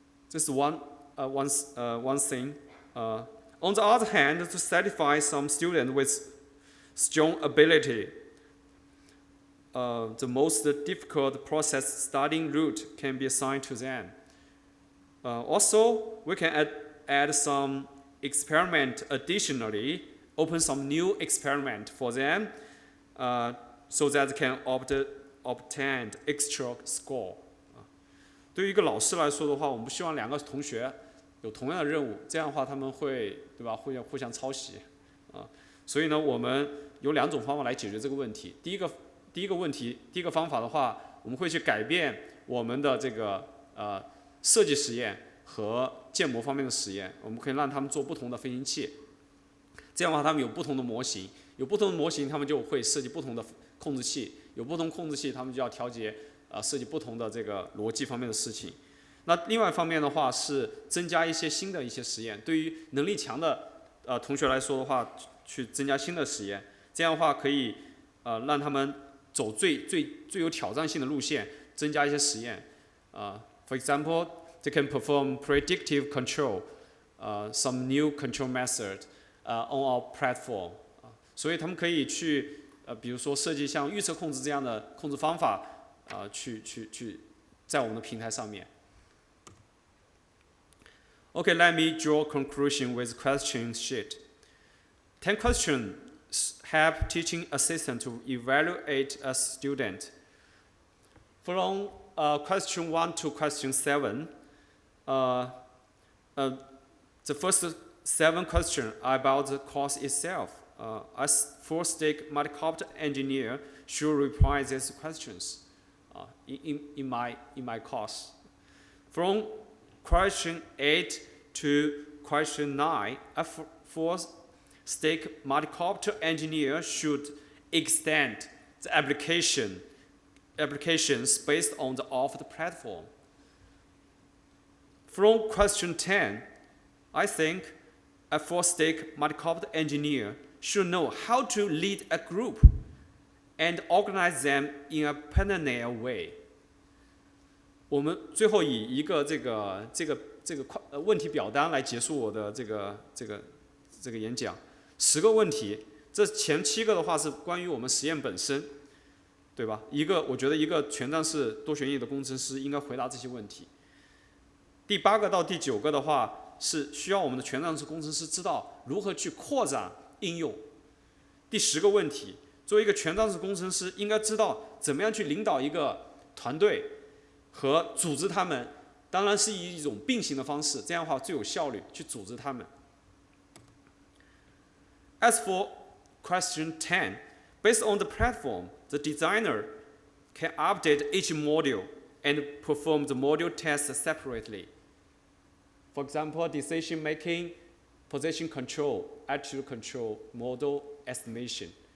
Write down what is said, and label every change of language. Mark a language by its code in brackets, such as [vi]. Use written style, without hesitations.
[en] This is one thing. On the other hand, to satisfy some students with strong ability, the most difficult process starting route can be assigned to them. Also, we can add some experiment additionally, open some new experiment for them, so that they can obtain extra score. [zh] 对于一个老师来说的话，我们不希望两个同学有同样的任务，这样的话他们会，对吧？互相抄袭啊。所以呢，我们有2种方法来解决这个问题。第一个方法的话，我们会去改变我们的这个设计实验和建模方面的实验，我们可以让他们做不同的飞行器。这样的话，他们有不同的模型，他们就会设计不同的控制器，有不同控制器，他们就要调节设计不同的这个逻辑方面的事情。那另外一方面的话是增加一些新的一些实验，对于能力强的同学来说的话，去增加新的实验，这样的话可以让他们走最有挑战性的路线，增加一些实验。 [en] For example, they can perform predictive control, some new control method on our platform. [zh] 所以他们可以去比如说设计像预测控制这样的控制方法，去在我们的平台上面。 [en] Okay, let me draw a conclusion with question sheet. 10 questions help teaching assistant to evaluate a student. From question 1 to question 7, the first 7 questions are about the course itself. As full-stack multicopter engineer should reply these questions in my course. From question 8 to question 9, a full-stack multicopter engineer should extend the applications based on the offered platform. From question 10, I think a full-stack multicopter engineer should know how to lead a group and organize them in a parallel way. [zh] 我们最后以一个这个问题表单来结束我的这个演讲。 10个问题，这前7个的话是关于我们实验本身，对吧？我觉得一个全站式多旋翼的工程师应该回答这些问题。第8个到第9个的话是需要我们的全站式工程师知道如何去扩展应用。第10个问题，作为一个全站式工程师，应该知道怎么样去领导一个团队和组织他们，当然是以一种并行的方式，这样的话最有效率去组织他们。 [en] As for question 10, based on the platform, the designer can update each module and perform the module tests separately. For example, decision making, position control, attitude control, model estimation.